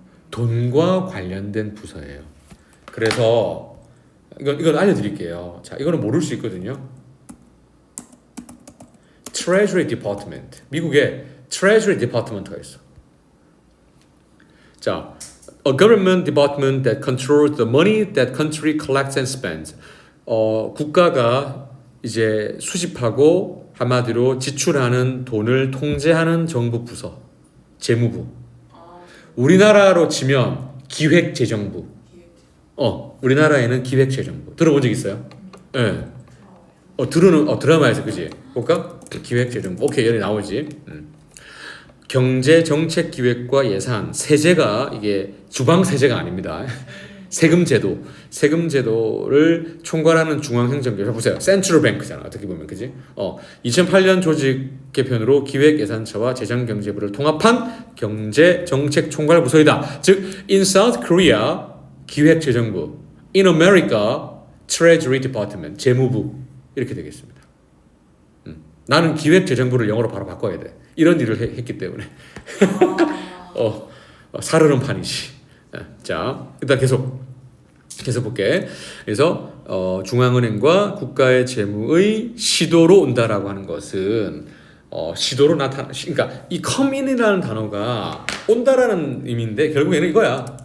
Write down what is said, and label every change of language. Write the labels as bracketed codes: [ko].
[ko] 돈과 관련된 부서예요. 그래서 이건 알려드릴게요. 자, 이거는 모를 수 있거든요. Treasury Department. 미국에 Treasury Department가 있어. [en] 자, a government department that controls the money that country collects and spends. [ko] 국가가 이제 수집하고 한마디로 지출하는 돈을 통제하는 정부 부서, 재무부. 우리나라로 치면 기획재정부. 우리나라에는 기획재정부. 들어본 적 있어요? 예. 드라마에서 그지? 볼까? 기획재정부. 오케이, 여기 나오지. 경제정책기획과 예산, 세제가 이게 주방세제가 아닙니다. 세금제도를 총괄하는 중앙행정기관. 보세요. 센트럴뱅크잖아. 어떻게 보면 그지? 2008년 조직 개편으로 기획예산처와 재정경제부를 통합한 경제정책총괄부서이다. 즉, [en] in South Korea 기획재정부, in America Treasury Department [ko] 재무부 이렇게 되겠습니다. 나는 기획재정부를 영어로 바로 바꿔야 돼. 이런 일을 했기 때문에 사르는 판이지. 자, 일단 계속 볼게. 그래서 중앙은행과 국가의 재무의 시도로 온다라고 하는 것은 시도로 그러니까 이 come in이라는 단어가 온다라는 의미인데 결국에는 이거야.